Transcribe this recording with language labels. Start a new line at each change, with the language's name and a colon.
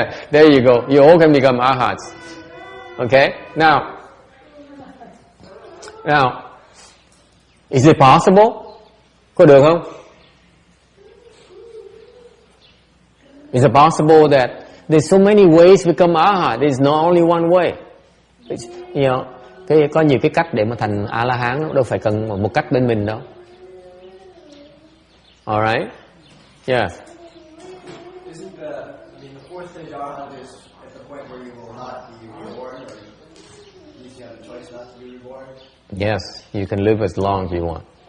English: There you go. You all can become arhats. Okay? Now, Now, is it possible?
Vietnamese: Có được không?
English: Is it possible that there's so many ways to become Arhat? There's not only one way. You know,
Vietnamese: có nhiều cái cách để mà thành A-la-hán, đâu phải cần một cách bên mình đâu.
English: Alright? Yeah. Isn't the fourth stage Arhat is at the point where you will not be reborn, or at least you have the choice not to be reborn? Yes, you can live as long as you want.